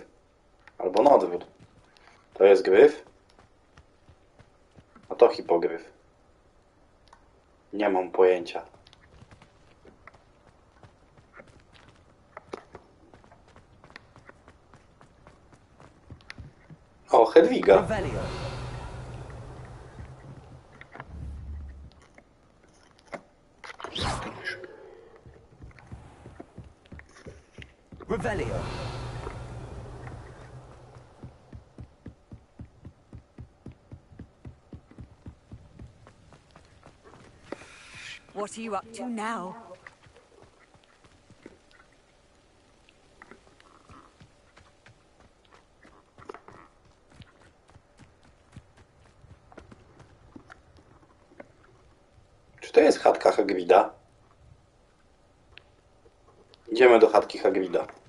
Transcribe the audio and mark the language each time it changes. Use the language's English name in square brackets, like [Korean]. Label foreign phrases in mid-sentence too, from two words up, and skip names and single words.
[Polish] Albo na odwrót. To jest gryf. A to hipogryf. Nie mam pojęcia. O, Hedwiga. Revelio. Revelio. [English] What are you up to now? [Polish] Czy to jest chatka Hagrida? Idziemy do chatki Hagrida.